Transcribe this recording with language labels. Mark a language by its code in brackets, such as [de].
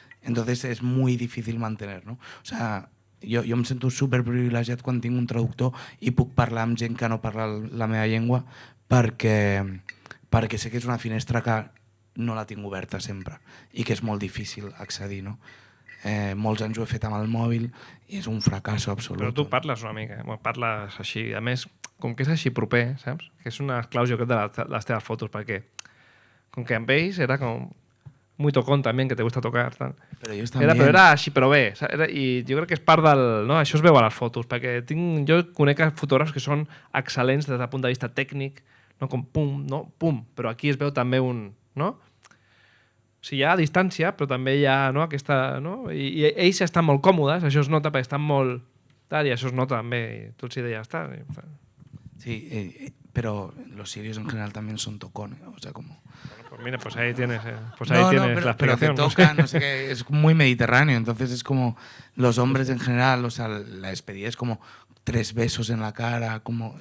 [es] Entonces es muy difícil mantener, ¿no? [ca] O sea, jo em sento superprivilegiat quan tinc un traductor i puc parlar amb gent que no parla la meva llengua perquè sé que és una finestra que no la tinc oberta sempre i que és molt difícil accedir, no? Molts anys ho he fet amb el mòbil i és un fracàs absolut. Però tu parles una mica, parles així. A més, com que és així proper, saps? Que és una esclau jo crec de les teves fotos, perquè com que amb ells era com [es] muy tocón [ca] també, [es] que te gusta tocar. [ca] Tal. Però ells també... Era així, però bé. I jo crec que és part del... No? Això es veu a les fotos, perquè jo conec fotògrafs que són excel·lents des del punt de vista tècnic, no? Com pum, no? Pum. Però aquí es veu també un... No? O sigui, hi ha distància, però també hi ha aquesta... No? I ells estan molt còmodes, això es nota perquè estan molt... Tal, i això es nota també, i tu els deies... Tal, [es] Sí, pero los sirios en general también son tocones, o sea, como... Bueno, pues mira, pues ahí tienes la explicación. Pero que tocan, no sé qué, es muy mediterráneo, entonces es como los hombres en general, o sea, la despedida es como 3 besos en la cara, como...